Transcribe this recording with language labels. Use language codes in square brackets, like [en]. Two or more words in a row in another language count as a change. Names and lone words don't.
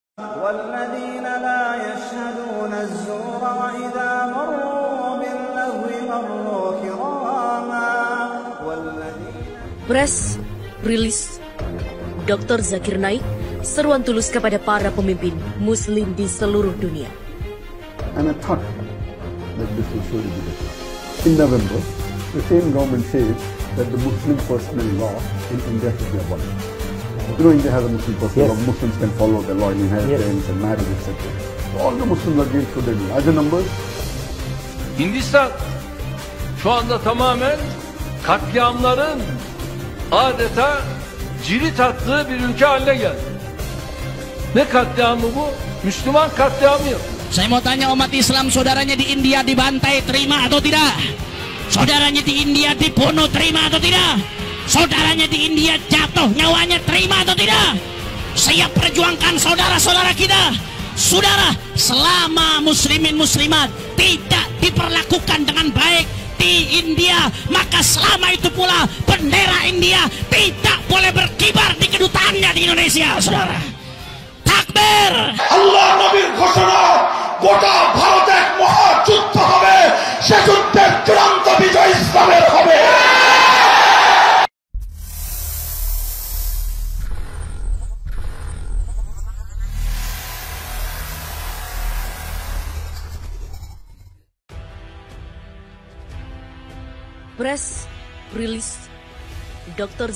[ar] والذين لا يشهدون الزور وإذا مروا باللغو مروا كراما [id] Press rilis Dr. Zakir Naik, seruan tulus kepada para pemimpin Muslim di seluruh dunia. [en] And I thought that this will surely be the case. In November, the same government says that the Muslim personal law in India should be abolished. You know, India has a Muslim personal law. Muslims can follow the law in inheritance and marriage, etc. All the Muslims are going through the larger numbers. [tr] Hindistan şu anda tamamen katliamların adeta cirit attığı bir ülke haline geldi. Ne katliamı bu? Müslüman katliamı yok. [id] Saya mau tanya umat Islam, saudaranya di India dibantai, terima atau tidak? Saudaranya di India dibunuh, terima atau tidak? Saudaranya di India jatuh nyawanya, terima atau tidak? Siap perjuangkan saudara-saudara kita. Saudara, selama muslimin muslimat tidak diperlakukan dengan baik di India, maka selama itu pula bendera India tidak boleh berkibar di kedutaannya di Indonesia, saudara. Takbir! [bn] আল্লাহ নবীর ঘোষণা, গোটা ভারতে এক মহাযুদ্ধ হবে, সে যুদ্ধের চূড়ান্ত বিজয় ইসলামের হবে। [id] Press rilis Dr.